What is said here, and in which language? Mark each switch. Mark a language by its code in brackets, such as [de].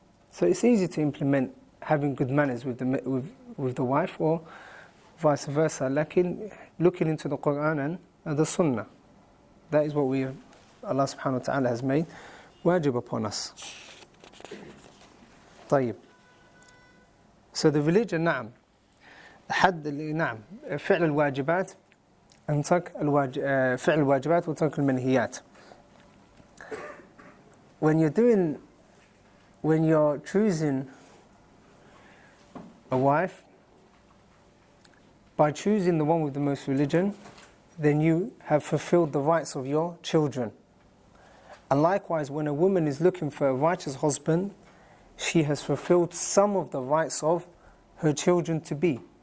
[en] So it's easy to implement having good manners with the wife, or vice versa. Like looking into the Quran and the Sunnah, that is what Allah subhanahu wa ta'ala has made wajib upon us. [ar] طيب. [en] So the religion, [ar] نعم فعل الواجبات أن ترك فعل الواجبات وترك المنهيات. [en] When you're choosing a wife, by choosing the one with the most religion, then you have fulfilled the rights of your children. And likewise, when a woman is looking for a righteous husband, she has fulfilled some of the rights of her children to be.